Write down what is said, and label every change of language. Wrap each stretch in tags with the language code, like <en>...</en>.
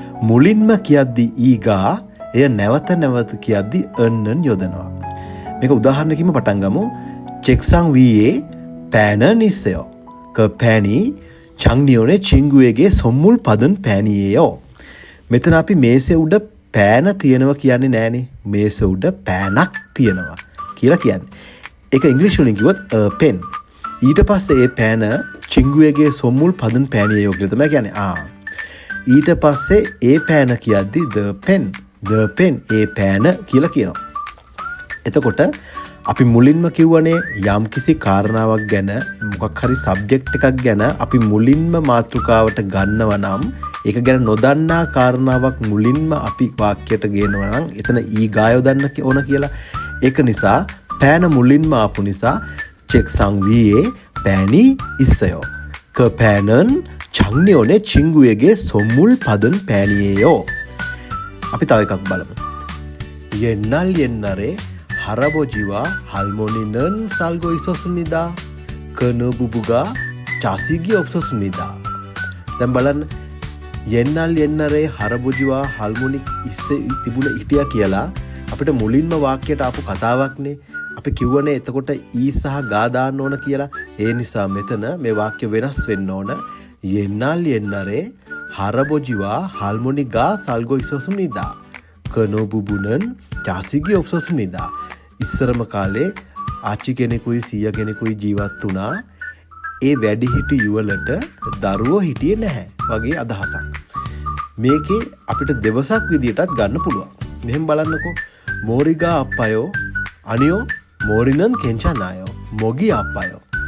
<si>මුලින්ම කියද්දි ඊගා එය නැවත නැවත කියද්දි අන්නන් යොදනවා. මේක උදාහරණයකින්ම පටන් ගමු.</si> <ko>책상 위에 펜은 있어요. 그 펜이 장리온의 친구에게 선물 받은 펜이에요.</ko> <si>මෙතන අපි මේසේ උඩ පෑන තියෙනවා කියන්නේ නෑනේ. මේසේ උඩ පෑනක් තියෙනවා කියලා කියන්නේ. ඒක ඉංග්‍රීසි වලින් කිව්වොත්</si> <en>a pen.</en> <si>ඊට පස්සේ ඒ පෑන</si> <ko>친구에게 선물 받은 펜이에요</ko> <si>කියලා තමයි කියන්නේ. ඊට පස්සේ ඒ පෑන කියද්දි</si> <en>the pen</en> <si>ඒ පෑන කියලා කියනවා. එතකොට අපි මුලින්ම කිව්වනේ යම් කිසි කාරණාවක් ගැන මොකක් හරි සබ්ජෙක්ට් එකක් ගැන අපි මුලින්ම මාතෘකාවට ගන්නවා නම් ඒක ගැන නොදන්නා කාරණාවක් මුලින්ම අපි වාක්‍යයට ගේනවා නම් එතන ඊගා යොදන්න ඕන කියලා. ඒක නිසා පෑන මුලින්ම ආපු නිසා</si> <ko>책상 위에 펜이 있어요. 그 펜은 장리온의 친구에게 선물 받은 펜이에요.</ko> <si>අපි තව එකක් බලමු.</si> <ko>옛날에 할아버지와 할머니는 살고 있었습니다. 그느 부부가 자식이 없었습니다.</ko> <si>දැන් බලන්න</si> <ko>옛날에 할아버지와 할머니</ko> <si>තිබුණ හිටියා කියලා අපිට මුලින්ම වාක්‍යයට ආපු කතාවක්නේ. අපි කිව්වනේ එතකොට ඊ සහ ගා දාන්න ඕන කියලා. ඒ නිසා මෙතන මේ වාක්‍ය වෙනස් වෙන්න ඕන.</si> <ko>옛날에 할아버지와 할머니가 살고 있었습니다. 그느 부부는 자식이 없었습니다.</ko> <si>ඉස්සරම කාලේ ආච්චි කෙනෙකුයි සීයා කෙනෙකුයි ජීවත් වුණා. ඒ වැඩිහිටි යුවලට දරුවෝ හිටියේ නැහැ වගේ අදහසක්. මේකේ අපිට දෙවසක් විදියටත් ගන්න පුළුවන්. මෙහෙම බලන්නකෝ.</si> <ko>මෝරිගා අප්පයෝ අනියෝ මෝරිනන් කෙන්චනායෝ මොගි අප්පයෝ.</ko>